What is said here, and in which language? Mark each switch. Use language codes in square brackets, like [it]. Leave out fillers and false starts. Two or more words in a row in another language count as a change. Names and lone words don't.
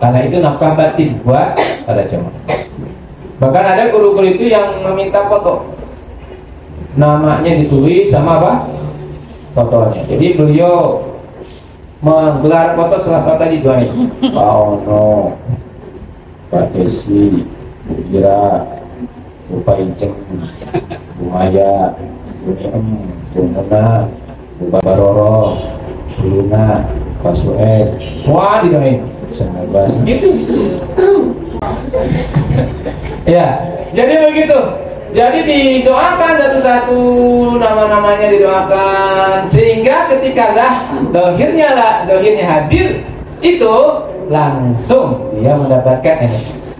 [id] Karena itu nafkah batin buat para jemaah. Bahkan ada guru-guru itu yang meminta foto, namanya ditulis sama apa? Fotonya. Jadi beliau menggelar foto setelah salat tadi doain. Pak Ono, Pak Desi, Bu Ira, Bu Paiceng, Bu Maya, Bu Niem, Bu Nona, Bu Baroro, Bu Luna, Pak Sued, wah didoain. Semoga segitu. Ya, jadi begitu. Jadi didoakan satu-satu, nama-namanya didoakan, sehingga ketika dohirnya hadir, itu langsung dia mendapatkan energi.